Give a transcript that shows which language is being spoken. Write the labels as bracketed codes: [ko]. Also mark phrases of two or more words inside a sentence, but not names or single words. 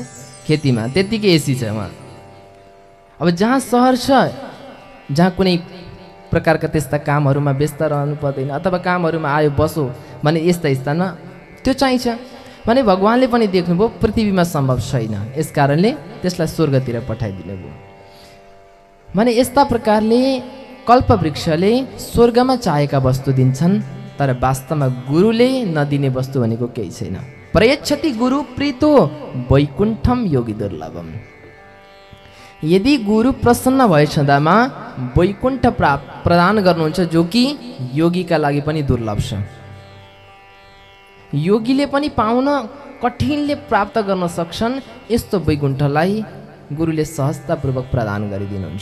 [ne] खेतीमा त्यतिकै एसी छ वहाँ। अब जहाँ सहर छ, जहाँ कुनै प्रकारका त्यस्ता कामहरूमा व्यस्त रहनु पर्दैन अथवा कामहरूमा आयो बसो भने यस्ता स्थानमा त्यो चाहिन्छ भने भगवानले पनि देख्नुभयो पृथ्वीमा सम्भव छैन। यस कारणले त्यसलाई स्वर्गतिर पठाइदिनु भयो। भने यस्ता प्रकारले कल्पवृक्षले स्वर्गमा चाहेका वस्तु दिन्छन्, तर वास्तवमा गुरुले नदिने वस्तु भनेको केही छैन। [sa] प्रयच्छति गुरु प्रीतो वैकुण्ठम योगी दुर्लभम। [ne] यदि गुरु प्रसन्न भए छँदामा वैकुण्ठ प्रदान गर्नुहुन्छ, जो कि योगीका लागि पनि दुर्लभ छ। योगीले पनि पाउन कठिनले प्राप्त गर्न सक्छन्, यस्तो वैकुण्ठलाई गुरुले सहजतापूर्वक प्रदान गरिदिनुहुन्छ।